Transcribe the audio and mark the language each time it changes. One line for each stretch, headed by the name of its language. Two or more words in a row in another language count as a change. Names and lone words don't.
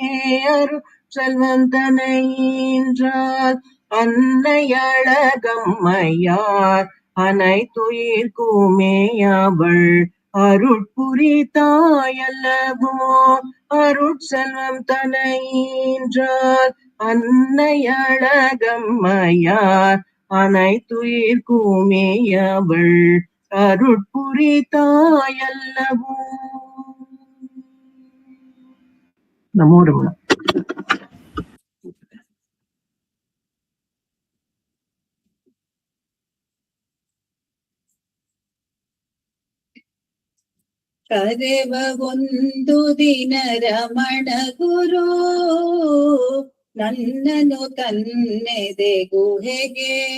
Tamil: அருட்செல்வந்தனையீன்றால் அன்னையழகம்மையார் அனைத்துயிர்க்குமே அவள் அருட்புரிதாயல்லவோ அருட்செல்வம் தனையீன்றால் அன்னையழகம்மையார் அனைத்துயிர் கூமேயவள் அருட்புரித்தாயல்லவோ. நமோ ரமண.
Kannada: ಕರೆವ ಒಂದು ದಿನ ರಮಣ ಗುರು ನನ್ನನು ತನ್ನೆದೆ ಗುಹೆಗೆ.